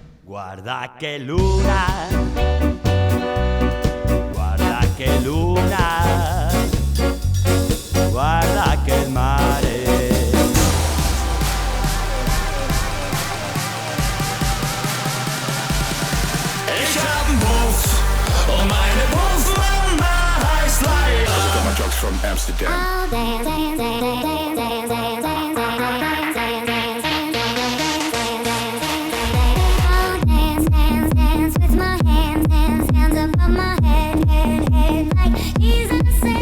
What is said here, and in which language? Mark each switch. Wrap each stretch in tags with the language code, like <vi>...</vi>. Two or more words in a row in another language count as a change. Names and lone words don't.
<it>Guarda che luna, guarda che luna, guarda che mare.</it> <de>Ich hab 'n Puff und meine Puffmama heißt Laila.</de> <en>I got my drugs from Amsterdam. I'll dance, dance, dance, dance, dance, dance, dance, dance, dance, dance, I'll dance, dance, dance with my hands above my head, like Jesus said.</en>